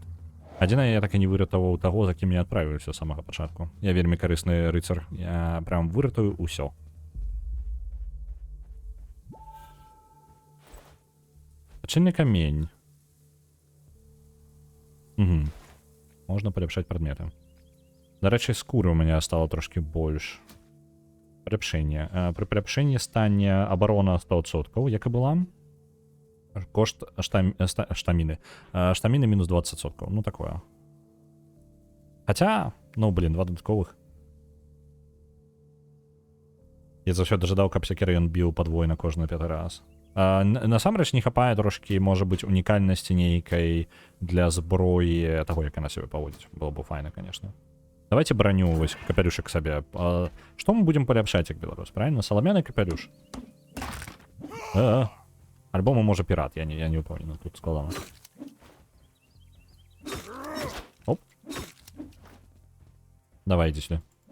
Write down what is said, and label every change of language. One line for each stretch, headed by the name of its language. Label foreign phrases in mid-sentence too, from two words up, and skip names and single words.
Belarusian: Адзінае, я так і не выратаваў таго, за кім я адправіўся з самага пачатку. Я вельмі карысны рыцар. Я прям выратую ўсё. Адчынны камень. Угу. Можна паляпшаць прадметы.
Ukrainian: До речі, скури у мене стало трошки больш.
Belarusian: Поляпшэнне. Пры поляпшэнні стане абарона 100%, як і была. Кошт штаміны. Штаміны мінус 20%. Ну, такое. Хаця, ну, блін, два дадатковых. Я заўсёды жадаў, каб сякера ён біў падвойна кожны 5 раз. Насамрэч не хапае трошкі, можа быць, унікальнасці нейкай для зброі таго, як яна сябе паводзіць. Было б файна, конечно. Давайте броню, вось, капелюшек сабе. Што мы будзем паляпшаць, як беларус, правильно? Саламяны капелюш? Альбо мы, можа, пірат, я не упомню, тут складана.
Russian: Оп. Давай, иди сюда.